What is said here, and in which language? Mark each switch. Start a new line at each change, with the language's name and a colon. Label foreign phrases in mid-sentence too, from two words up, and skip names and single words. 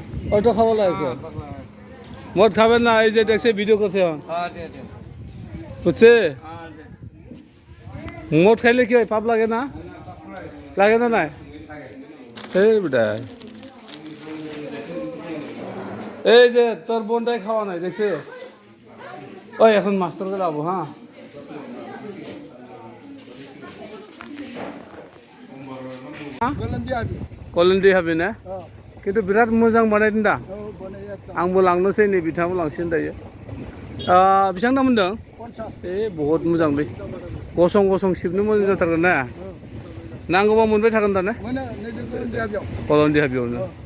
Bangla: অটো খাবো লাগে মদ খাবেন না এই যে দেখছে ভিডিও করছে বুঝছে মদ খাইলে কি হয় পাপ লাগে না নাই এই বেটা এই যে তোর বোনটাই খাওয়া নাই দেখছে ওই এখন মাস্টারকে যাবো হ্যাঁ
Bodo: कलेन्डी हाबि ना किन्तु बिराद मोजां बानायदों दा आंबो लांनोसै नै बिथाङाबो लांसिगोन दायो बेसेबां दाम होनदों ए बहुत मोजांलै गसं गसं सिबनो मोजां जाथारगोन ना नांगौबा मोनबाय थागोन दा ने कलेन्डी हाबियावनो